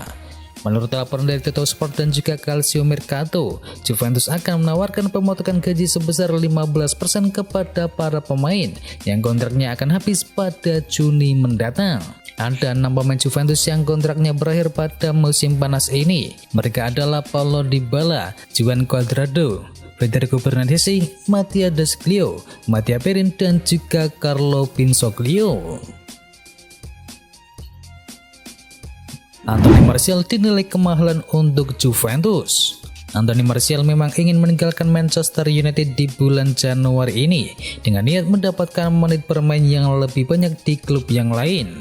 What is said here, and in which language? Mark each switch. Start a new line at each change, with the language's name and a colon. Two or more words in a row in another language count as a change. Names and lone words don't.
Indonesian: Menurut laporan dari Tutto Sport dan juga Calcio Mercato, Juventus akan menawarkan pemotongan gaji sebesar 15% kepada para pemain yang kontraknya akan habis pada Juni mendatang. Ada 6 pemain Juventus yang kontraknya berakhir pada musim panas ini. Mereka adalah Paulo Dybala, Juan Cuadrado, Federico Bernardeschi, Mattia Desclio, Mattia Perin, dan juga Carlo Pinsoglio. Anthony Martial dinilai kemahalan untuk Juventus. Anthony Martial memang ingin meninggalkan Manchester United di bulan Januari ini dengan niat mendapatkan menit bermain yang lebih banyak di klub yang lain.